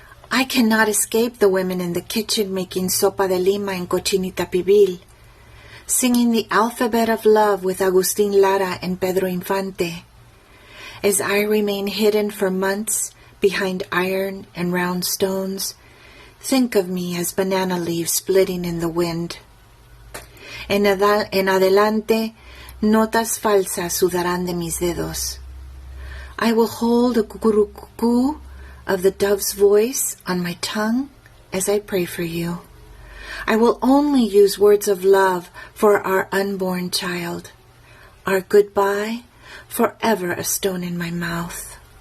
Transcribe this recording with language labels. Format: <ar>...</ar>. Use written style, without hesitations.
<en>I cannot escape the women in the kitchen making sopa de lima and cochinita pibil, singing the alphabet of love with Agustin Lara and Pedro Infante. As I remain hidden for months behind iron and round stones, think of me as banana leaves splitting in the wind.</en> <es>En adelante, notas falsas sudarán de mis dedos.</es> <en>I will hold a cucurucucú of the dove's voice on my tongue as I pray for you. I will only use words of love for our unborn child. Our goodbye, forever a stone in my mouth.</en>